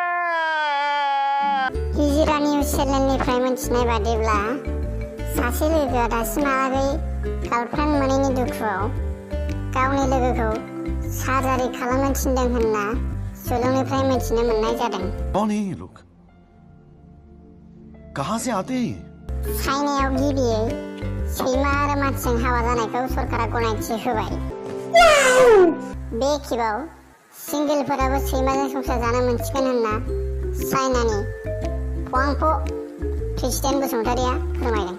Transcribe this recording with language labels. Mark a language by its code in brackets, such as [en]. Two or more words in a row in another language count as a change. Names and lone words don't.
[brx] हिजिरा निउज चेनेलनिफ्राय मिथिनाय बादिब्ला सासे लोगोआ दासिमहालागै गार्लफ्रेन्ड मोनैनि दुखुआव गावनि लोगोखौ सार्जारि खालामनो थिनदों होनना सुलुंनिफ्राय मिथिनो मोननाय जादों। [hi] कौन है ये लोग? कहां से आते हैं? [brx] चाइनायाव गिबियै सैमा आरो मानसिजों हाबा जानायखौ सरकारा गनायथि होबाय। बे खेबाव सिंगेलफोराबो सैमाजों संसार जानो मोनसिगोन होनना चाइनानि हुआंफो प्रेसिडेन्ट बसुमतारिया फोरमायदों।